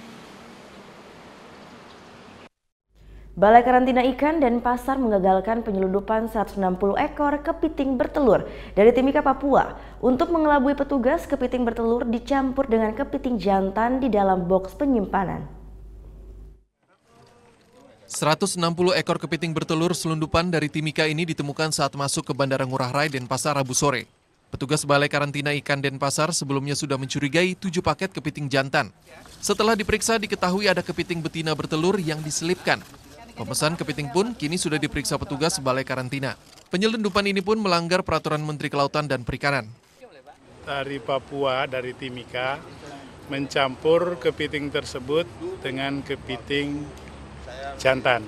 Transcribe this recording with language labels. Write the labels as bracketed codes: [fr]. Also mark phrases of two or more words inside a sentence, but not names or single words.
[id] Balai Karantina Ikan dan Pasar mengagalkan penyelundupan 160 ekor kepiting bertelur dari Timika, Papua. Untuk mengelabui petugas, kepiting bertelur dicampur dengan kepiting jantan di dalam boks penyimpanan. 160 ekor kepiting bertelur selundupan dari Timika ini ditemukan saat masuk ke Bandara Ngurah Rai Denpasar Rabu sore. Petugas Balai Karantina Ikan Denpasar sebelumnya sudah mencurigai 7 paket kepiting jantan. Setelah diperiksa diketahui ada kepiting betina bertelur yang diselipkan. Pemesan kepiting pun kini sudah diperiksa petugas Balai Karantina. Penyelundupan ini pun melanggar peraturan Menteri Kelautan dan Perikanan. dari Papua, dari Timika, mencampur kepiting tersebut dengan kepiting jantan.